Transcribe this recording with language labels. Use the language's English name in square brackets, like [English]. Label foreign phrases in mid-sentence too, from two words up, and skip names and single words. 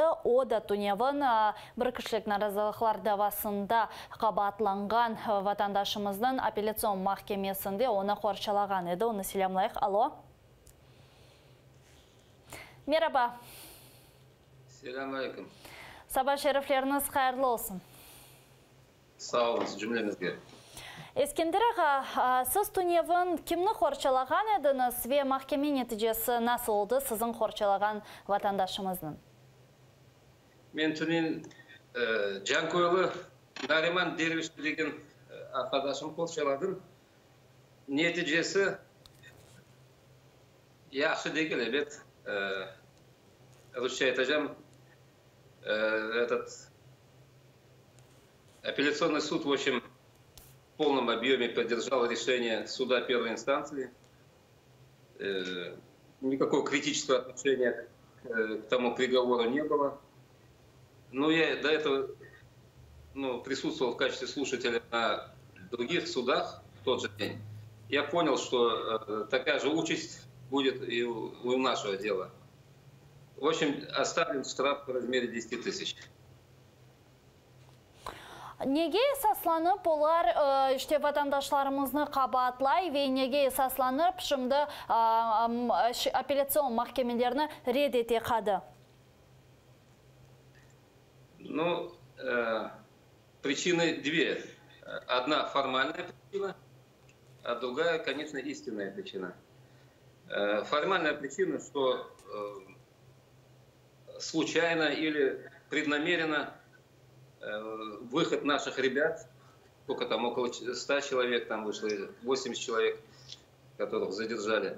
[Crimean Tatar] O da Tunev'in bir kişilik narazılıklar davasında qabatlangan vatandaşımızın apellasyon mahkemesinde onu korçalagan edi. Onu selamlayıq. Alo. Merhaba. Selamünaleyküm. Sabah şerifleriniz hayırlı olsun. Sağ olun cümlemizge. Eskender ağa, siz Tunev'in kimni korçalagan ediniz ve mahkeme neticesi nasıl oldu sizin korçalagan vatandaşımızın? Men Tunev'in Jankoylu Nariman Derviş degen arkadaşım korçaladım. Neticesi yaxşı değil, evet. Rusça айтacağım. [Russian] Этот апелляционный суд, в общем, в полном объеме поддержал решение суда первой инстанции. Никакого критического отношения к тому приговору не было. Но я до этого присутствовал в качестве слушателя на других судах в тот же день. Я понял, что такая же участь будет и у нашего дела. В общем, оставлен штраф в размере 10 тысяч. [Crimean Tatar] Nege esaslanıp onlar işte vatandaşlarımızı qabatlay ve nege esaslanıp şimdi apellasyon mahkemelerini reddete kadı? [Russian] Ну, причины две. Одна формальная причина, а другая, конечно, истинная причина. Формальная причина, что случайно или преднамеренно выход наших ребят, сколько там, около 100 человек там вышло, 80 человек, которых задержали.